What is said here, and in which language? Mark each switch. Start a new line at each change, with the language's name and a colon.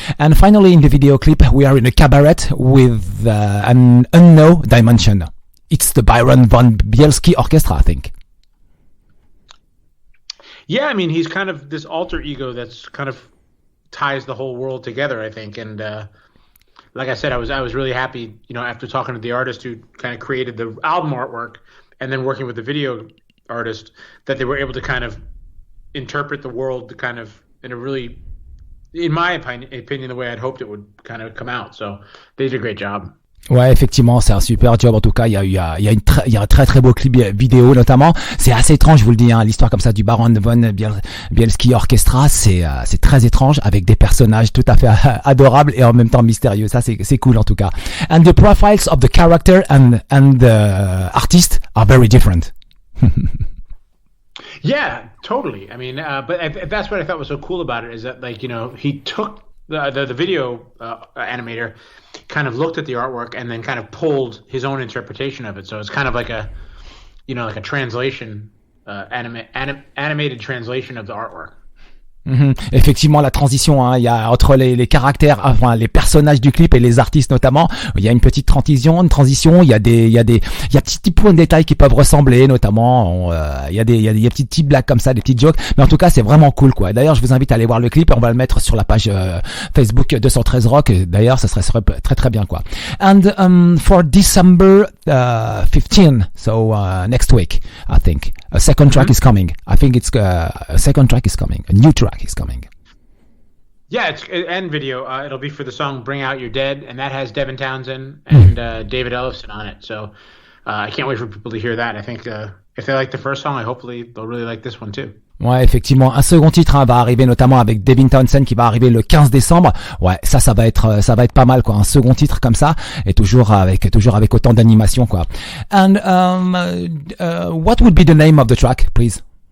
English: And finally, in the video clip, we are in a cabaret with an unknown dimension. It's the Byron von Bielski Orchestra, I think. Yeah, I mean, he's kind of this alter ego that's kind of ties the whole world together, I think, and. Like I said, I was really happy, after talking to the artist who kind of created the album artwork and then working with the video artist, that they were able to kind of interpret the world kind of in a really, in my opinion, the way I'd hoped it would kind of come out. So they did a great job.
French: Ouais, effectivement, c'est un super job. En tout cas, il y a un très très beau clip vidéo notamment. C'est assez étrange, je vous le dis, l'histoire comme ça du Baron von Bielski Orchestra, c'est très étrange avec des personnages tout à fait adorables et en même temps mystérieux. Ça, c'est cool en tout cas.
English: And the profiles of the character and the artist are very different. Yeah, totally. I mean, but that's what I thought was so cool about it is that, he took the video animator kind of looked at the artwork and then kind of pulled his own interpretation of it. So it's kind of like a translation, animated translation of the artwork.
French: Effectivement, la transition, il y a entre les caractères, les personnages du clip et les artistes notamment, il y a une petite transition, il y a petits points de détail qui peuvent ressembler, notamment, il y a des petites blagues comme ça, des petites jokes, mais en tout cas, c'est vraiment cool, quoi. D'ailleurs, je vous invite à aller voir le clip, on va le mettre sur la page Facebook 213 Rock, d'ailleurs, ça serait très très bien, quoi.
English: And for December 15, so next week, I think, a second track is coming. I think it's a second track is coming, a new track is coming. Yeah, it's and video. It'll be for the song "Bring Out Your Dead," and that has Devin Townsend and David Ellefson on it. So I can't wait for people to hear that. I think if they like the first song, hopefully they'll really like this one too.
French: Ouais, effectivement, un second titre va arriver notamment avec Devin Townsend qui va arriver le 15 décembre. Ouais, ça va être pas mal, quoi. Un second titre comme ça et toujours avec autant d'animation, quoi.
English: And what would be the name of the track, please?